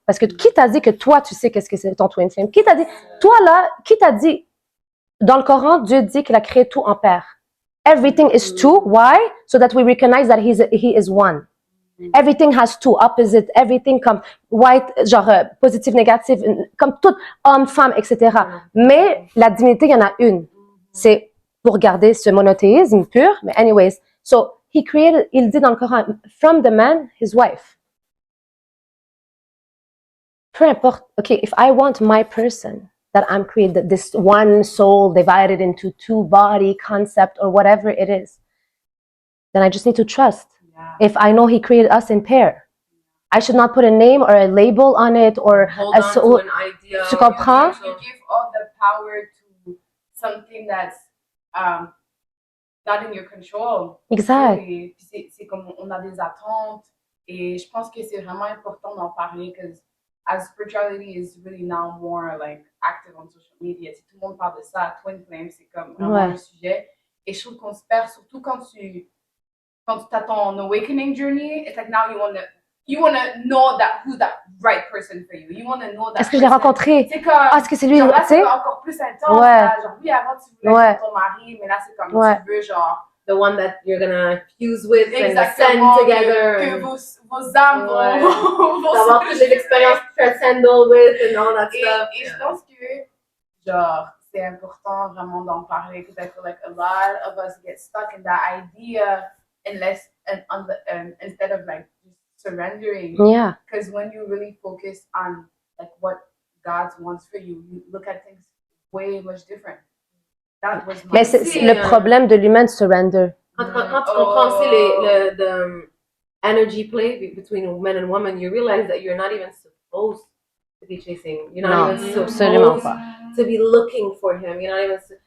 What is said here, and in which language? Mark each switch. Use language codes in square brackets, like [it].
[fr] Parce que qui t'a dit que toi, tu sais qu'est-ce que c'est ton twin flame? Qui t'a dit, toi là, qui t'a dit, dans le Coran, Dieu dit qu'il a créé tout en paire. [en] Everything is two. Why? So that we recognize that he is one. Everything has two opposites, [fr] everything comme white, genre positif, négatif, comme tout, homme, femme, etc. Mais la divinité, il y en a une. C'est pour garder ce monothéisme pur, mais anyways. [en] So, he created, [fr] il dit dans le Coran, [en] from the man, his wife. [fr] Peu importe, [en] okay, if I want my person that I'm created, this one soul divided into two body concept or whatever it is, then I just need to trust. If I know he created us in pair, I should not put a name or a label on it or hold on to an idea. [fr] Tu comprends? [en] You give all the power to something that's not in your control. [fr] Exact. C'est comme on a des attentes et je pense que c'est vraiment important d'en parler [en] because as spirituality is really now more like active on social media, [fr] si tout le monde parle de ça, twin flame, c'est comme vraiment un sujet et je trouve qu'on se perd surtout quand tu as ton awakening journey. [en] It's like now you wanna know who's that right person for you. You wanna know that. [fr] Est-ce que je l'ai rencontré? C'est comme, est-ce que c'est lui? Genre là, c'est encore plus intense. Là, genre oui, avant tu voulais être ton mari, mais là c'est comme tu veux genre [en] the one that you're gonna fuse with and ascend together. [fr] Que vos âmes vont avoir toutes les expériences [en] transcendal with and all that stuff. [fr] Et je pense que genre c'est important vraiment d'en parler [en] because I feel like a lot of us get stuck in that idea instead of like surrendering. Yeah. Because when you really focus on like what God wants for you, you look at things way much different. That was [fr] Mais c'est le problème de l'humain de surrender. [en] Quand tu comprends aussi the energy play between men and women, you realize that you're not even supposed to be chasing. You're not even supposed to be looking for him. You're not even.